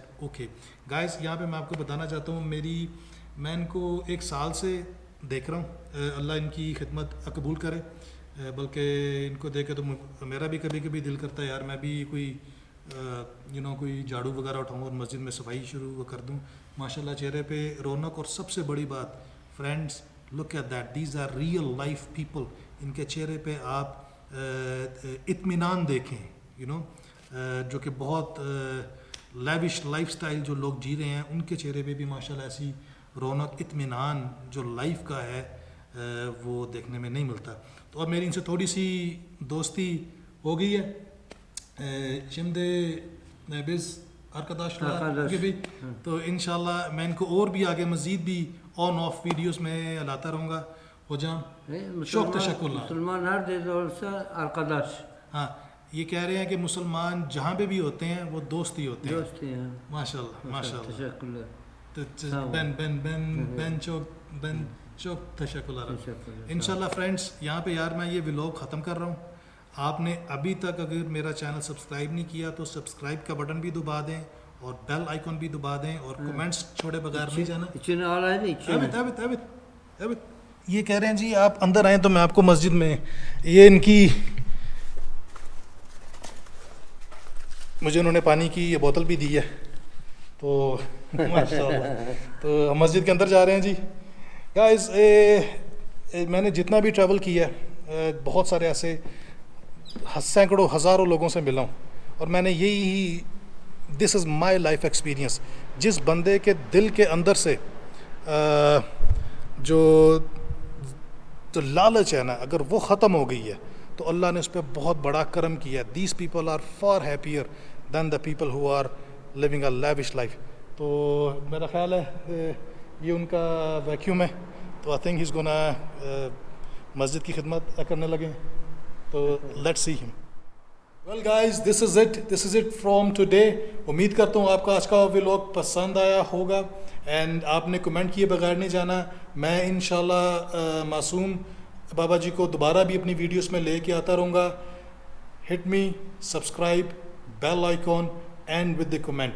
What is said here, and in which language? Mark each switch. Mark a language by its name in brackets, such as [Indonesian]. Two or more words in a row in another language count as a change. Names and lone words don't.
[Urdu] اوکے گائز, یہاں پہ میں آپ کو بتانا چاہتا ہوں, میں ان کو 1 سال سے دیکھ رہا ہوں. اللہ ان کی خدمت قبول کرے, بلکہ ان کو دیکھے تو میرا بھی کبھی کبھی دل کرتا ہے یار میں بھی کوئی کوئی جھاڑو وغیرہ اٹھاؤں اور مسجد میں صفائی شروع کر دوں. ماشاءاللہ چہرے پہ رونق, اور سب سے بڑی بات فرینڈس, [English] look at that, these are real life people. [Urdu] ان کے چہرے پہ آپ اطمینان دیکھیں, جو کہ بہت [English] lavish life style [Urdu] جو لوگ جی رہے ہیں, ان کے چہرے پہ بھی ماشاءاللہ ایسی رونق, اطمینان جو لائف کا ہے وہ دیکھنے میں نہیں ملتا. تو اب میری ان سے تھوڑی سی دوستی ہو گئی ہے. [Turkish] Şimdi biz arkadaşlar gibi, [Urdu] تو انشاءاللہ میں ان کو اور بھی آگے مزید بھی آن آف ویڈیوز میں لاتا رہوں گا. [Turkish] Hocam çok teşekkürler. [Urdu] مسلمان ہر دیش [Turkish] olsa arkadaş. [Urdu] ہاں, یہ کہہ رہے ہیں کہ مسلمان جہاں پہ بھی ہوتے ہیں وہ دوست ہی ہوتے ہیں. دوست ہیں. ماشاءاللہ ماشاءاللہ. [Turkish] Teşekkürler. Ben çok teşekkürler. [Urdu] انشاءاللہ فرینڈس, یہاں پہ یار میں یہ ولاگ ختم کر رہا ہوں. آپ نے ابھی تک اگر میرا چینل سبسکرائب نہیں کیا تو سبسکرائب کا بٹن بھی دبا دیں, اور بیل آئیکن بھی دبا دیں, اور کمنٹس چھوڑے بغیر نہیں جانا. [Turkish] İçine alaydı içine. Evet. [Urdu] یہ کہہ رہے ہیں جی آپ اندر آئیں تو میں آپ کو مسجد میں, یہ ان کی مجھے انہوں نے پانی کی یہ بوتل بھی دی ہے, تو ماشاءاللہ تو ہم مسجد کے اندر جا رہے ہیں جی. گائز, میں نے جتنا بھی ٹریول کیا ہے, بہت سارے ایسے سینکڑوں ہزاروں لوگوں سے ملا ہوں, اور میں نے یہی, [English] this is my life experience. [Urdu] جس بندے کے دل کے اندر سے جو لالچ ہے نا, اگر وہ ختم ہو گئی ہے تو اللہ نے اس پہ بہت بڑا کرم کیا ہے. [English] these people are far happier than the people who are living a lavish life. [Urdu] تو میرا خیال ہے یہ ان کا ویکیوم ہے, تو [English] I think he is gonna [Urdu] مسجد کی خدمت کرنے لگے. تو [English] let's see [Urdu] ہم. [English] well guys, this is it from today. [Urdu] امید کرتا ہوں آپ کا آج کا ولاگ پسند آیا ہوگا, اینڈ آپ نے کمنٹ کیے بغیر نہیں جانا. میں انشاءاللہ معصوم بابا جی کو دوبارہ بھی اپنی ویڈیوز میں لے کے آتا رہوں گا. [English] hit me subscribe, bell icon and with the comment.